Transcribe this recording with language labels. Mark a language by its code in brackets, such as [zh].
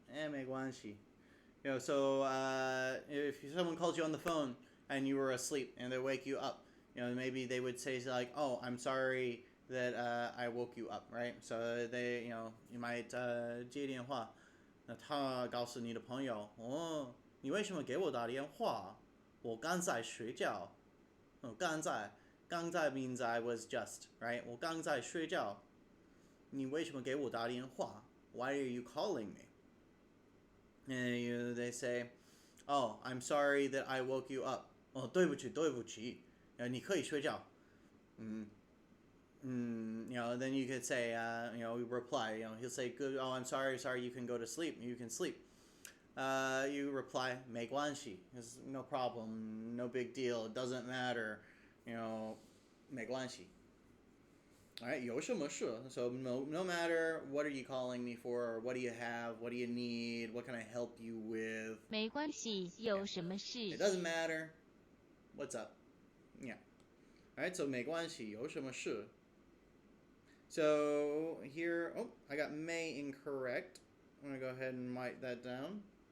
[zh] 没关系. [en] So if someone calls you on the phone and you were asleep and they wake you up, maybe they would say like, oh, I'm sorry that I woke you up, right? So they, you might [zh] 接电话。那他告诉你的朋友，你为什么给我打电话？我刚在睡觉。 [en] 刚在 means I was just, right? [zh] 我刚在睡觉。你为什么给我打电话？ [en] Why are you calling me? And they say, oh, I'm sorry that I woke you up. [zh] 对不起。你可以睡觉。 [en] then you could say, reply, he'll say, good, oh, I'm sorry, you can go to sleep, you can sleep. You reply, 没关系, it's no problem, no big deal, it doesn't matter, 没关系. [zh] Alright, 有什么事? [en] So no matter what are you calling me for, or what do you have, what do you need, what can I help you with? [zh] 没关系，有什么事? [en] It doesn't matter. What's up? Yeah. [zh] Alright, so 没关系，有什么事? [en] So here, I got may incorrect. I'm going to go ahead and write that down.